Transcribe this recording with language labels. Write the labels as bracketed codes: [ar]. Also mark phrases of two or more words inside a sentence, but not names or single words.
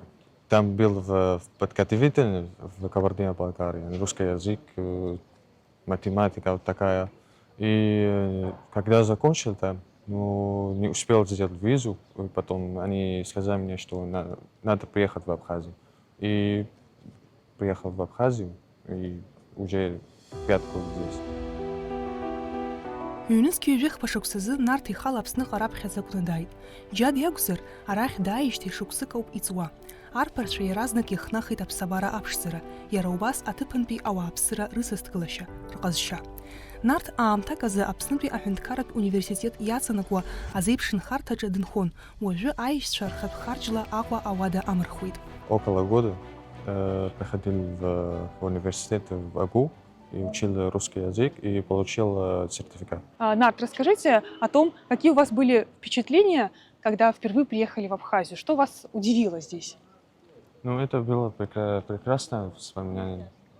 [ru] Там был подготовительный в Кабардино-Балкарии, русский язык, математика вот такая. И когда закончил там, не успел сделать визу, и потом они сказали мне, что надо приехать в Абхазию. И приехал в Абхазию, и уже 5 год здесь. [ab] Ҩнызқьи ҩажәи хԥа-шықәсазы Нарҭ ихала Аԥсныҟа раԥхьаӡакәны дааит. Џьад иакәзар, арахь дааижьҭеи шықәсык ауп иҵуа. Арԥарцәа иаразнак иахнахит аԥсабара аԥшӡара, иара убас аҭыԥантәи ауааԥсыра рысасдкылашьа, рҟазшьа. Нарҭ аамҭак азы Аԥснытәи аҳәынҭқарратә университет иацанакуа азеиԥш нхарҭаҿы дынхон, уажәы аишьцәа рхатә харџьла Аҟәа ауада амырхуеит. [ru] Около года приходил в университет в АГУ и учил русский язык и получил сертификат. Нарт, расскажите о том, какие у вас были впечатления, когда впервые приехали в Абхазию. Что вас удивило здесь? Это было прекрасное воспоминание.